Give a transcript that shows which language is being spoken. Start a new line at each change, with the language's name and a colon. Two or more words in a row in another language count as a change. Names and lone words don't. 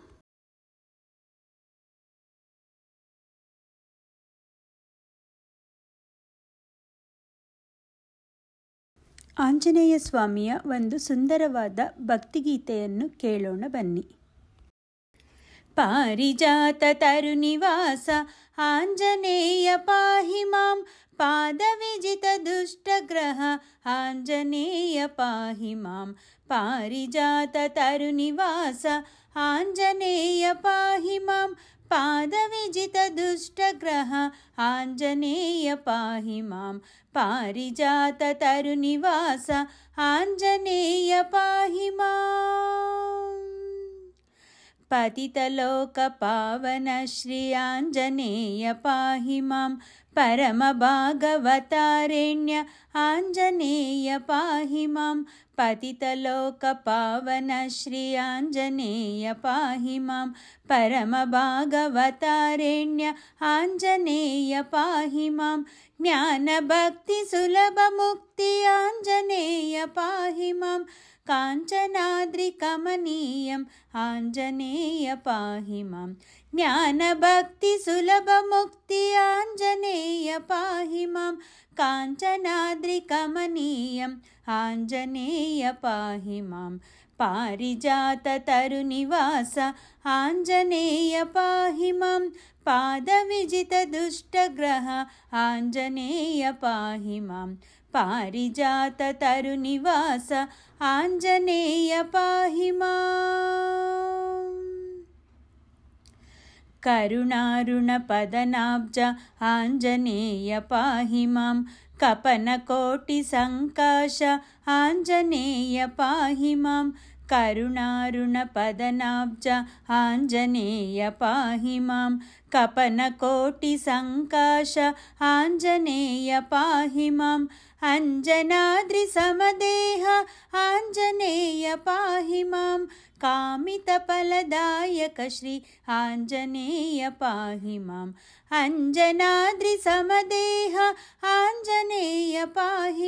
Kannada: ಆಂಜನೇಯ ಸ್ವಾಮಿಯ ಒಂದು ಸುಂದರವಾದ ಭಕ್ತಿಗೀತೆಯನ್ನು ಕೇಳೋಣ ಬನ್ನಿ.
Sanskrit: ಪಾರಿಜಾತ ತರುನಿವಾಸ ಆಂಜನೇಯ ಪಾಹಿ ಮಾಂ ಪಾದವಿಜಿತ ದುಷ್ಟಗ್ರಹ ಆಂಜನೇಯ ಪಾಹಿ ಮಾಂ ಪಾರಿಜಾತ ತರುನಿವಾಸ ಆಂಜನೇಯ ಪಾಹಿ ಮಾಂ ಪಾದವಿಜಿತ ದುಷ್ಟಗ್ರಹ ಆಂಜನೇಯ ಪಾಹಿ ಮಾಂ ಪಾರಿಜಾತ ತರುನಿವಾಸ ಆಂಜನೇಯ ಪಾಹಿ ಮಾಂ ಪತಿತಲೋಕ ಪಾವನ ಶ್ರೀ ಆಂಜನೇಯ ಪಾಹಿ ಮಾಂ ಪರಮ ಭಾಗವತಾರೇಣ್ಯ ಆಂಜನೇಯ ಪಾಹಿ ಮಾಂ ಪತಿತಲೋಕ ಪಾವನ ಶ್ರೀ ಆಂಜನೇಯ ಪಾಹಿ ಮಾಂ ಪರಮ ಭಾಗವತಾರೇಣ್ಯ ಆಂಜನೇಯ ಪಾಹಿ ಮಾಂ ಜ್ಞಾನ ಭಕ್ತಿ ಸುಲಭ ಮುಕ್ತಿ ಆಂಜನೇಯ ಪಾಹಿ ಮಾಂ ಕಾಂಚನಾದ್ರಿ ಕಮನೀಯಂ ಆಂಜನೇಯ ಪಾಹಿ ಮಾಂ ಜ್ಞಾನ ಭಕ್ತಿ ಸುಲಭ ಮುಕ್ತಿ ಆಂಜನೇಯ ಪಾಹಿ ಮಾಂ ಕಾಂಚನಾದ್ರಿ ಕಮನೀಯಂ ಆಂಜನೇಯ ಪಾಹಿ ಮಾಂ ಪಾರಿಜಾತ ತರುನಿವಾಸ ಆಂಜನೇಯ ಪಾಹಿ ಮಾಂ ಪಾದವಿಜಿತ ದುಷ್ಟಗ್ರಹ ಆಂಜನೇಯ ಪಾಹಿ ಮಾಂ ಪಾರಿಜಾತ ತರುನಿವಾಸ ಆಂಜನೇಯ ಪಾಹಿ ಮಾಂ ಕರುಣಾರುಣ ಪದನಾಬ್ಜ ಆಂಜನೇಯ ಪಾಹಿ ಮಾಂ ಕಪನ ಕೋಟಿ ಸಂಕಾಶ ಆಂಜನೇಯ ಪಾಹಿ ಮಾಂ ಕರುಣಾರುಣ ಪದನಾಬ್ಜ ಆಂಜನೇಯ ಪಾಹಿ ಮಾಂ ಕಪನ ಕೋಟಿ ಸಂಕಾಶ ಆಂಜನೇಯ ಪಾಹಿ ಮಾಂ ಅಂಜನಾದ್ರಿ ಸಮದೇಹ ಆಂಜನೇಯ ಪಾಹಿ ಮಾಂ ಕಾಮಿತ ಫಲದಾಯಕ ಶ್ರೀ ಆಂಜನೇಯ ಪಾಹಿ ಮಾಂ ಅಂಜನಾದ್ರಿ ಸಮದೇಹ ಆಂಜನೇಯ ಪಾಹಿ